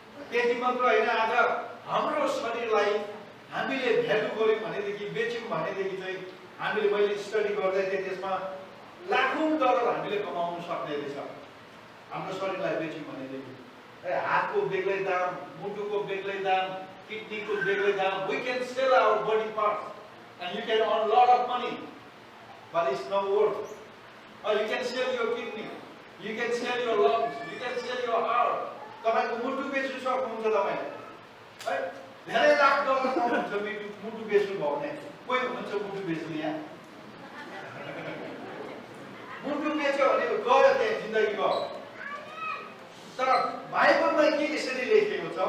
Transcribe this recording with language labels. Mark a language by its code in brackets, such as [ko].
[ne] त्यति मात्र होइन, आज हाम्रो शरीरलाई हामीले भ्यालु गर्यौँ भनेदेखि बेच्यौँ भनेदेखि चाहिँ हामीले मैले स्टडी गर्दै थिएँ त्यसमा लाखौं डलर हामीले कमाउन सक्ने रहेछ हाम्रो शरीरलाई बेच्यौँ भनेदेखि। हातको बेग्लै दाम, मुटुको बेग्लै दाम, किडनीको बेग्लै दाम। [en] We can sell our body parts and you can earn lot of money, but it's not worth. Or you can sell your kidney, you can sell your lungs, you can sell your heart. [ne] तपाईको मुटु बेच्नु सक्नुहुन्छ तपाईले। है धेरै lakh dollar कमाउनुहुन्छ मुटु बेच्नु भयो भने। कोही हुन्छ मुटु बेच्ने यहाँ? मुटु बेच्यो भने गयो त्यहाँ जिन्दगी गयो। तर बाइबलमा के यसरी लेखेको छ?